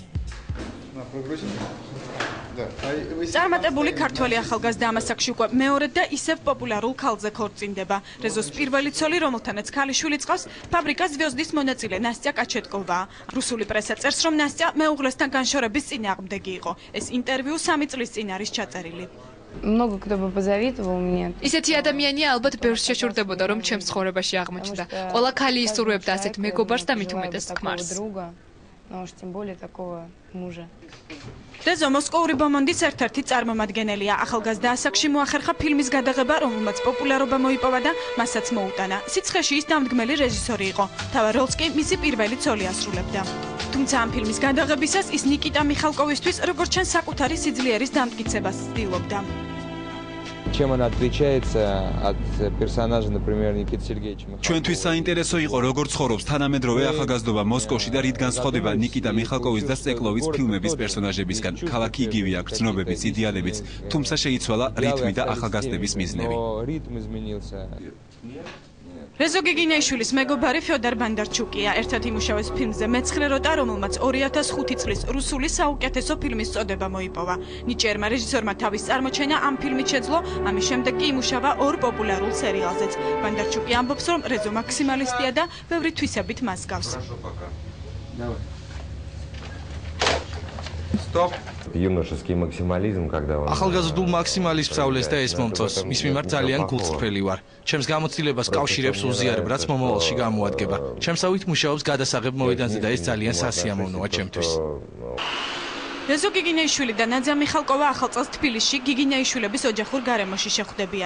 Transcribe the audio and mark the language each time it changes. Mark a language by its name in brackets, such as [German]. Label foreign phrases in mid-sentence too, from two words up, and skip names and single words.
[Georgian] წარმატებული ქართველი ახალგაზრდა ამასაკში უკვე მეორედ და ისევ პოპულარულ ქალზე ქორწინდება. რეზოს პირველი ცოლი, რომელთანაც ქალიშვილი წყავს, ფაბრიკა ზვიოზდის მონაწილე ნასტია კაჩეტკოვაა. რუსული პრესა წერს, რომ ნასტია მეუღლესთან განშორების წინააღმდეგი იყო. ეს ინტერვიუ 3 წლის წინ არის ჩაწერილი. [Russian] Много кто бы позавидовал мне. [Georgian] ისეთი ადამიანია ალბათ ბევრს შეშურდებოდა, რომ ჩემს ცხოვრებაში აღმოჩნდა. ყველა ქალი ისურვებდა ასეთ მეგობარს და მით უმეტეს ქმარს. [Russian] Но уж тем более такого мужа. [Georgian] რეზო მოსკოვური ბომონდის ერთ-ერთი წარმომადგენელია. ახალგაზრდა ასაკში მოახერხა ფილმის გადაღება, რომელმაც პოპულარობა მოიპოვა და მასაც მოუტანა. სიცხეში ის დამდგმელი რეჟისორი იყო. თავარ როლს კი მისი პირველი ცოლი ასრულებდა. თუმცა ამ ფილმის გადაღებისას ის ნიკიტა მიხალკოვისთვის როგორც ჩანს საკუთარი სიძლიერის დამტკიცებას ცდილობდა. [Russian] Чем она отличается от персонажа, например, Никиты Сергеевича Михалкова? [Georgian] ჩვენთვის საინტერესო იყო როგორ ცხოვრობს თანამედროვე ახალგაზრდობა მოსკოვში და რით განსხვავდება ნიკიტა მიხალკოვის და სტეკლოვის ფილმების პერსონაჟებისგან. ქალაქი იგივე აქვს, ცნობებიც, იდეალებიც, თუმცა შეიცვალა რითმი და ახალგაზრდების მიზნები. რეზო გიგინეიშვილის მეგობარი ფიოდარ ბანდარჩუკია. ერთად იმუშავეს ფილმზე მეცხრე როტა, რომელმაც 2005 წლის რუსული საუკეთესო ფილმის წოდება მოიპოვა. ნიჭიერმა რეჟისორმა თავის წარმოჩენა ამ ფილმით შეძლო, ამის შემდეგ კი იმუშავა ორ პოპულარულ სერიალზეც. ბანდარჩუკი ამბობს, რომ რეზო მაქსიმალისტია და ბევრი თვისებით მას გავს. [Russian] Стоп. Юношеский максимализм, когда он [Georgian] ახალგაზრდულ მაქსიმალიზმს სწავლეს და ეს მომწონს. მის მიმართ ძალიან გულწრფელი ვარ. ჩემს გამოცდილებას კავშირებს უზიარებ, რაც მომავალში გამოადგება. ჩემსავით მუშაობს გადასაღებ მოედანზე და ეს ძალიან სასიამოვნოა ჩემთვის. რეზო გიგინეიშვილი და ნადია მიხალკოვა ახალ წელს თბილისში გიგინეიშვილების ოჯახურ გარემოში შეხვდებიან.